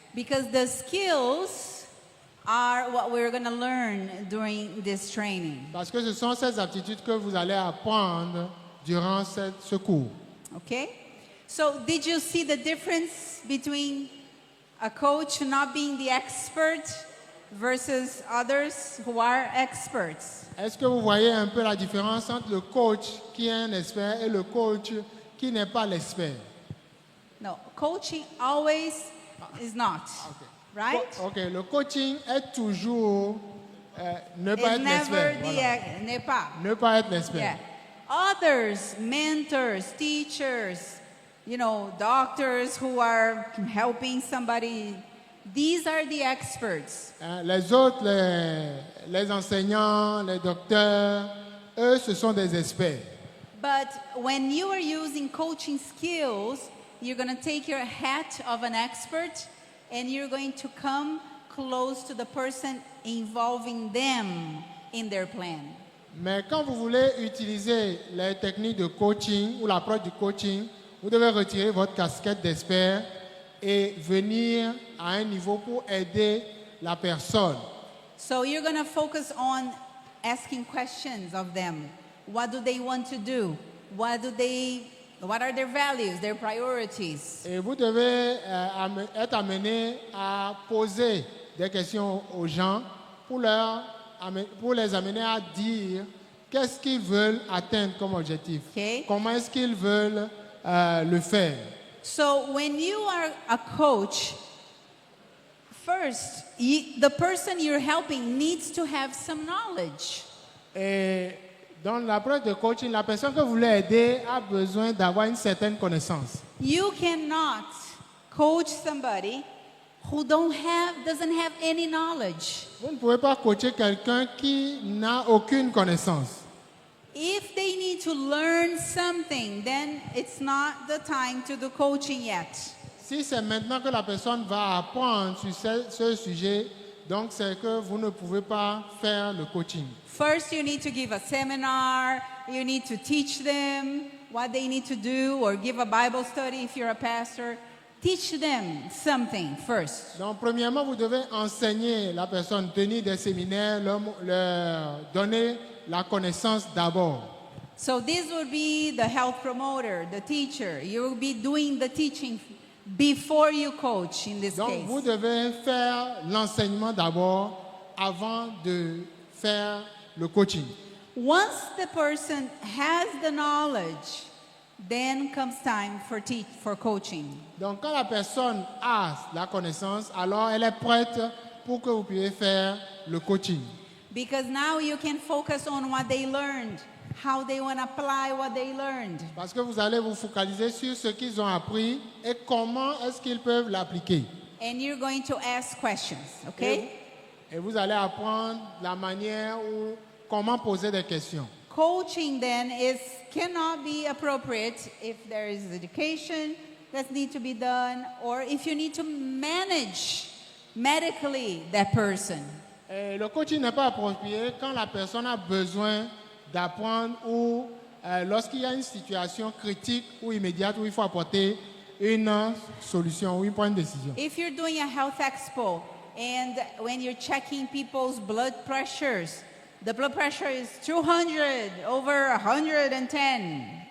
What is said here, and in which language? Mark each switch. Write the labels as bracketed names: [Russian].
[English] Because the skills are what we're going to learn during this training. [French] Parce que ce sont ces aptitudes que vous allez apprendre durant ce cours. [English] Okay? So, did you see the difference between a coach not being the expert versus others who are experts? [French] Est-ce que vous voyez un peu la différence entre le coach qui est un expert et le coach qui n'est pas l'expert? [English] No, coaching always is not. Right? [French] Ok, le coaching est toujours ne pas [English] It's [French] être [English] never [French] l'expert. [English] the [French] Voilà. n'est pas. Ne pas être l'expert. [English] Yeah. Others, mentors, teachers, doctors who are helping somebody, these are the experts. [French] Les autres, les enseignants, les docteurs, eux, ce sont des experts. [English] But when you are using coaching skills, you're going to take your hat of an expert and you're going to come close to the person, involving them in their plan. [French] Mais quand vous voulez utiliser les techniques de coaching ou l'approche du coaching, vous devez retirer votre casquette d'expert et venir à un niveau pour aider la personne. [English] So you're going to focus on asking questions of them. What do they want to do? What are their values, their priorities? [French] Et vous devez être amené à poser des questions aux gens pour les amener à dire qu'est-ce qu'ils veulent atteindre comme objectif. [English] Okay. [French] Comment est-ce qu'ils veulent le faire. [English] So when you are a coach, first, the person you're helping needs to have some knowledge. [French] Et dans l'approche de coaching, la personne que vous voulez aider a besoin d'avoir une certaine connaissance. [English] You cannot coach somebody who doesn't have any knowledge. [French] Vous ne pouvez pas coacher quelqu'un qui n'a aucune connaissance. [English] If they need to learn something, then it's not the time to do coaching yet. [French] Si c'est maintenant que la personne va apprendre sur ce sujet, donc c'est que vous ne pouvez pas faire le coaching. [English] First, you need to give a seminar. You need to teach them what they need to do, or give a Bible study if you're a pastor. Teach them something first. [French] Donc, premièrement, vous devez enseigner la personne, tenir des séminaires, leur donner la connaissance d'abord. [English] So this would be the health promoter, the teacher. You will be doing the teaching before you coach in this [French] Donc, [English] case. [French] vous devez faire l'enseignement d'abord avant de faire le coaching. [English] Once the person has the knowledge, then comes time for coaching. [French] Donc, quand la personne a la connaissance, alors elle est prête pour que vous puissiez faire le coaching. [English] Because now you can focus on what they learned, how they want to apply what they learned. [French] Parce que vous allez vous focaliser sur ce qu'ils ont appris et comment est-ce qu'ils peuvent l'appliquer. [English] And you're going to ask questions, okay? [French] Et vous allez apprendre la manière ou comment poser des questions. [English] Coaching then cannot be appropriate if there is education that needs to be done, or if you need to manage medically that person. [French] Et le coaching n'est pas approprié quand la personne a besoin d'apprendre ou lorsqu'il y a une situation critique ou immédiate où il faut apporter une solution ou prendre une décision. [English] If you're doing a health expo and when you're checking people's blood pressures, the blood pressure is 200 over 110.